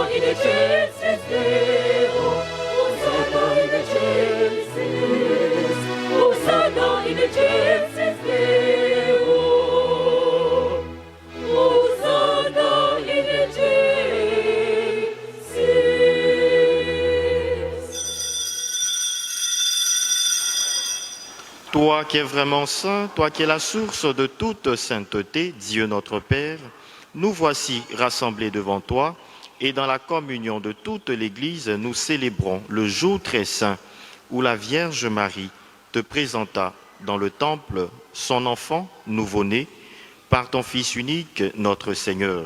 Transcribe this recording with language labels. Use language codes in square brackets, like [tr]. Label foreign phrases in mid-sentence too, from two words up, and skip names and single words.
[la] excelsis Deo, Hosanna in excelsis, Hosanna in excelsis Deo, Hosanna in excelsis. [fr] Toi qui es vraiment saint, toi qui es la source de toute sainteté, Dieu notre Père, nous voici rassemblés devant toi et dans la communion de toute l'Église, nous célébrons le jour très saint où la Vierge Marie te présenta dans le temple son enfant nouveau-né par ton Fils unique, notre Seigneur.